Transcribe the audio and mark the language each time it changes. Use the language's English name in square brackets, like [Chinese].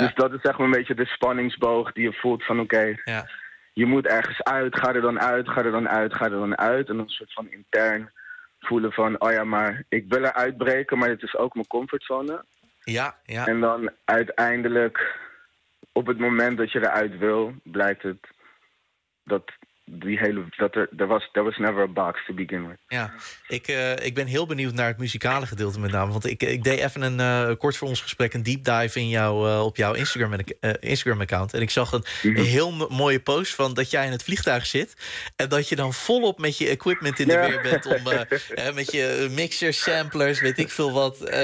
[Dutch] Dus dat is zeg maar een beetje de spanningsboog die je voelt van, oké, je moet ergens uit. Ga er dan uit. En een soort van intern voelen van, oh ja, maar ik wil er uitbreken, maar het is ook mijn comfortzone. Ja, ja. En dan uiteindelijk, op het moment dat je eruit wil, blijkt het dat... [English] There was never a box to begin with. [Dutch] Ja, ik ben heel benieuwd naar het muzikale gedeelte met name. Want ik deed even een kort voor ons gesprek, een deep dive in jou, op jouw Instagram account. En ik zag een heel mooie post van dat jij in het vliegtuig zit. En dat je dan volop met je equipment in de weer bent. Om, met je mixers, samplers, weet ik veel wat.